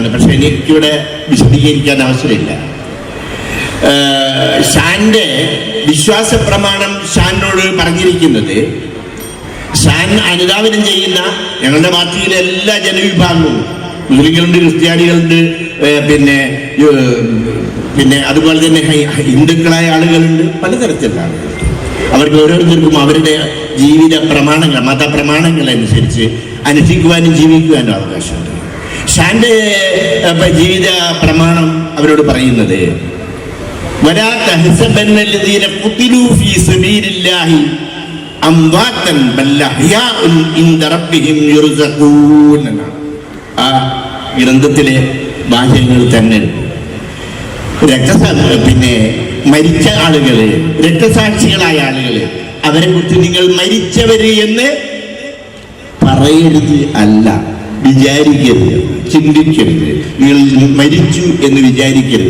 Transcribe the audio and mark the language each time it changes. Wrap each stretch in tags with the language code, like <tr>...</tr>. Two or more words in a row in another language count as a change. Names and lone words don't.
<ml>പക്ഷെ എനിക്കിവിടെ വിശദീകരിക്കാൻ അവസരമില്ല. ഷാന്റെ വിശ്വാസ പ്രമാണം ഷാനോട് പറഞ്ഞിരിക്കുന്നത്, ഷാൻ അനുധാവനം ചെയ്യുന്ന ഞങ്ങളുടെ പാർട്ടിയിലെ എല്ലാ ജനവിഭാഗവും, മുസ്ലിങ്ങളുണ്ട്, ക്രിസ്ത്യാനികളുണ്ട്, പിന്നെ അതുപോലെ തന്നെ ഹിന്ദുക്കളായ ആളുകളുണ്ട്, പലതരത്തിലുള്ള ആളുകളുണ്ട്. അവർക്ക് ഓരോരുത്തർക്കും അവരുടെ ജീവിത പ്രമാണങ്ങൾ, മതപ്രമാണങ്ങൾ അനുസരിച്ച് അനുഷ്ഠിക്കുവാനും ജീവിക്കുവാനും അവകാശമുണ്ട്. ഷാന്റെ ജീവിത പ്രമാണം അവരോട് പറയുന്നത്,</ml> <ar>ولا تحسبن الذين قتلوا في سبيل الله أمواتا بل أحياء عند ربهم يرزقون.</ar> <ml>ആ ഗ്രന്ഥത്തിലെ വാചകങ്ങൾ തന്നെ മരിച്ച ആളുകള്, രക്തസാക്ഷികളായ ആളുകള്, അവരെ കുറിച്ച് നിങ്ങൾ മരിച്ചവര് എന്ന് പറയരുത്. അല്ല, വിചാരിക്കരുത്, ചിന്തിക്കരുത്. നിങ്ങൾ മരിച്ചു എന്ന് വിചാരിക്കരുത്.</ml>